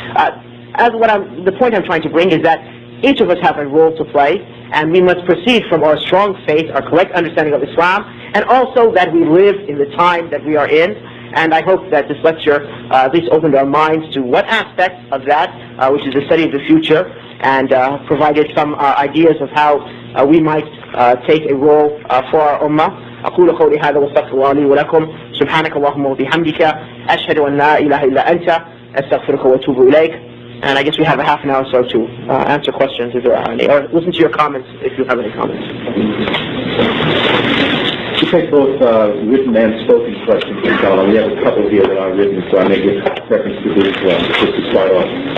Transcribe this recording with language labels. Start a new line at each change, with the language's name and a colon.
English: The point I'm trying to bring is that each of us have a role to play, and we must proceed from our strong faith, our correct understanding of Islam, and also that we live in the time that we are in. And I hope that this lecture at least opened our minds to what aspect of that, which is the study of the future, and provided some ideas of how we might take a role for our ummah.
Arabic: أقول قولي هذا واستغفر الله لي ولكم سبحانك اللهم وبحمدك أشهد أن لا إله إلا أنت أستغفرك وأتوب إليك.
English: And I guess we have a half an hour or so to answer questions if there are any, or listen to your comments if you have any comments. We take both written and spoken questions, inshallah. We have a couple here that are written, so I may give preference to these just to start off.